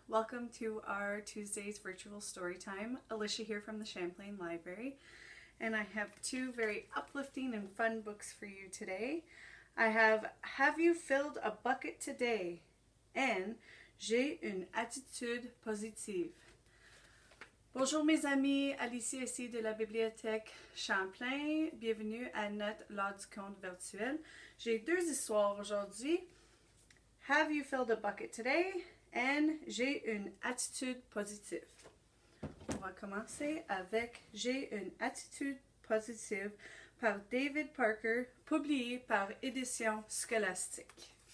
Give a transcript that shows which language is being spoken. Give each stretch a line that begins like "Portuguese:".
English: Welcome to our Tuesday's virtual story time. Alicia here from the Champlain Library, and I have two very uplifting and fun books for you today. I Have You Filled a Bucket Today? And J'ai une attitude positive.
French: Bonjour mes amis, Alicia ici de la bibliothèque Champlain. Bienvenue à notre l'heure du conte virtuel. J'ai deux histoires aujourd'hui.
English: Have you filled a bucket today?
French: And j'ai une attitude positive. On va commencer avec J'ai une attitude positive par David Parker, publié par Éditions Scholastique.